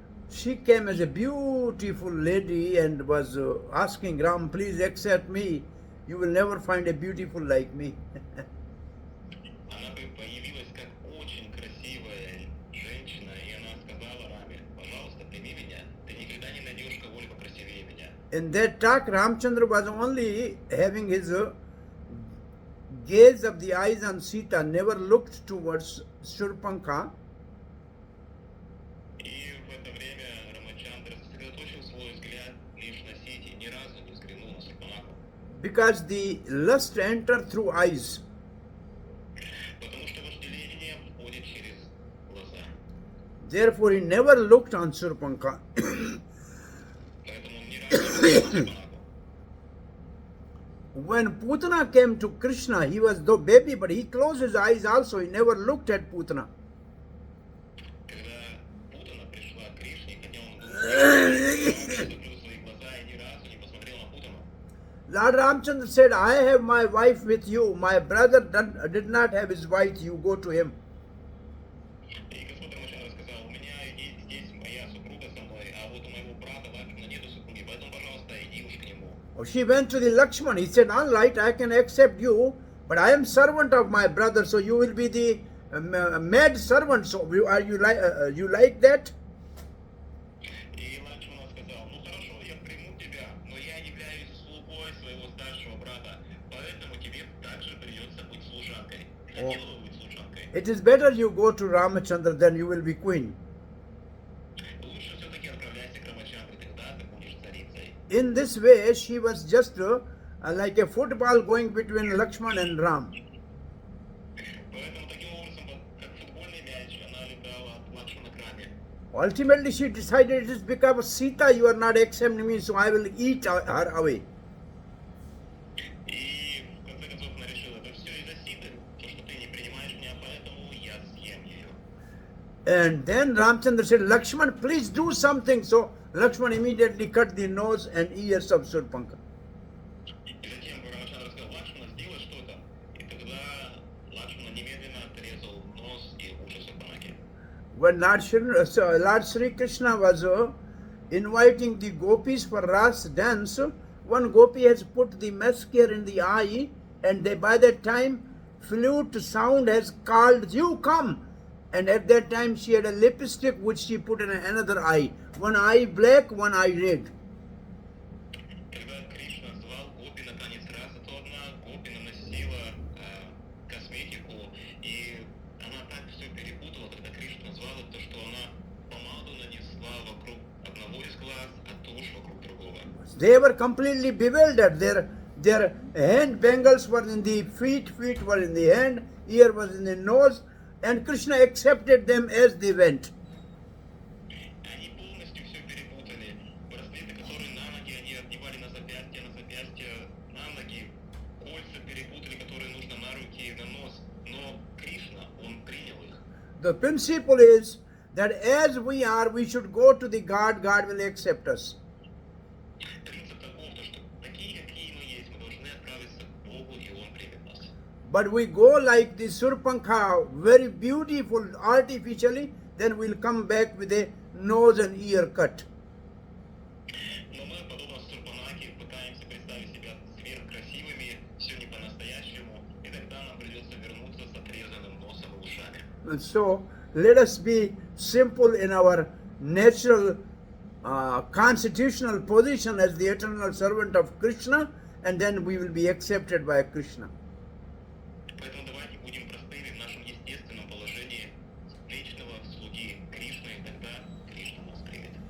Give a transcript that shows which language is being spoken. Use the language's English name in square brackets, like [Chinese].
[English] she came as a beautiful lady and was asking Ram, please accept me. You will never find a beautiful like me. [Russian] Она бы появилась как очень красивая женщина, и она сказала Раме, пожалуйста, прими меня, ты никогда не найдешь кого-либо красивее меня. [English] In that talk, Ramchandra was only having his gaze of the eyes on Sita, never looked towards Shurpankha. [Russian] И в это время Рамачандра сосредоточил свой взгляд лишь на Сити, ни разу не взглянул на Сурпанаху. [English] Because the lust entered through eyes. [Russian] Потому что вожделение входит через глаза. [English] Therefore, he never looked on Shurpankha. [Russian] Поэтому он ни разу не взглянул на Сурпанаху. [English] When Putana came to Krishna, he was though baby, but he closed his eyes also. He never looked at Putana. [Russian] Когда Путана пришла к Кришне, хотя он был закрыл свои глаза и ни разу не посмотрел на Путану. [English] Lord Ramchandra said, I have my wife with you. My brother did not have his wife. You go to him. [Russian] И Господь Рамачандра сказал, у меня здесь моя супруга со мной, а вот у моего брата Лакшмана нету супруги, поэтому, пожалуйста, иди уж к нему. [English] She went to the Lakshman. He said, all right, I can accept you, but I am servant of my brother, so you will be the maid servant. So are you like that? [Russian] И Лакшмана сказал, ну хорошо, я приму тебя, но я являюсь слугой своего старшего брата, поэтому тебе также придется быть служанкой. Хотела бы быть служанкой. [English] It is better you go to Ramachandra, then you will be queen. [Russian] Лучше все-таки отправляйся к Рамачандре, тогда ты будешь царицей. [English] In this way, she was just like a football going between Lakshman and Ram. [Russian] Поэтому таким образом, как футбольный мяч, она летала от Лакшмана к Раме. [English] Ultimately, she decided it is because Sita you are not accepting me, so I will eat her away. [Russian] И в конце концов она решила, это все из-за Ситы, то, что ты не принимаешь меня, поэтому я съем ее. [English] And then Ramchandra said, Lakshman, please do something. So Lakshman immediately cut the nose and ears of Surpanka. [Russian] И затем Рамачандра сказал, Лакшмана, сделай что-то. И тогда Лакшмана немедленно отрезал нос и уши Сурпанаки. [English] When Lord Sri Krishna was inviting the gopis for Ras dance, one gopi has put the mascara in the eye, and by that time flute sound has called, you come. And at that time she had a lipstick which she put in another eye. One eye black, one eye red. [Russian] Когда Кришна звал гопи на танец раса, то одна гопи наносила косметику, и она так все перепутала, когда Кришна звал, то что она помаду нанесла вокруг одного из глаз, а тушь вокруг другого. [English] They were completely bewildered. Their hand bangles were in the feet were in the hand, ear was in the nose, and Krishna accepted them as they went. [Russian] Они полностью все перепутали. Браслеты, которые на ноги, они одевали на запястье, на ноги. Кольца перепутали, которые нужно на руки и на нос. Но Кришна, он принял их. [English] The principle is that as we are, we should go to the God. God will accept us. [Russian] Принцип таков, что такие, какие мы есть, мы должны отправиться к Богу, и Он примет нас. [English] But we go like the Surpankha, very beautiful artificially, then we'll come back with a nose and ear cut. [Russian] Но мы, подобно Сурпанаке, пытаемся представить себя сверхкрасивыми, все не по-настоящему, и тогда нам придется вернуться с отрезанным носом и ушами. [English] And so let us be simple in our natural constitutional position as the eternal servant of Krishna, and then we will be accepted by Krishna. [Russian] Поэтому давайте будем простыми в нашем естественном положении вечного слуги Кришны, и тогда Кришна нас примет.